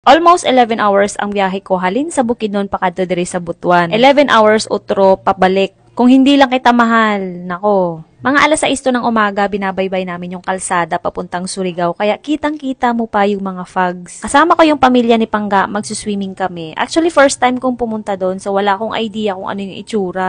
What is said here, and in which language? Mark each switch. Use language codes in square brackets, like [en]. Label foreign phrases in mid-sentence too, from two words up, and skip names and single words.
[hil] Almost 11 hours ang biyahe ko halin sa Bukidnon pakadto diri sa Butuan. 11 hours utro pabalik. [tl] Kung hindi lang kita mahal, nako. Mga alas 6 ng umaga, binabaybay namin yung kalsada papuntang Surigao, kaya kitang-kita mo pa yung mga fogs. Kasama ko yung pamilya ni Pangga, magsuswimming kami. Actually, [en] first time [tl] kong pumunta doon, so wala akong idea kung ano yung itsura.